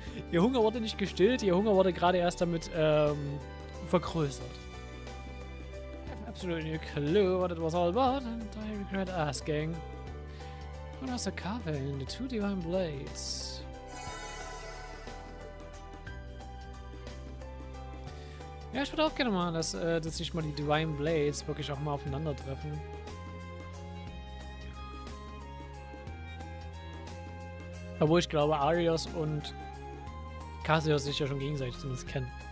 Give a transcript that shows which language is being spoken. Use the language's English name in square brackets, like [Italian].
[German] Ihr Hunger wurde nicht gestillt, ihr Hunger wurde gerade erst damit vergrößert. [English] Absolutely no clue what it was all about, and I regret asking. What was the carving in the two divine blades? [German] Ja, ich würde auch gerne mal, dass sich mal die Divine Blades wirklich auch mal aufeinandertreffen. Obwohl ich glaube, Arios und Cassius sich ja schon gegenseitig zumindest kennen.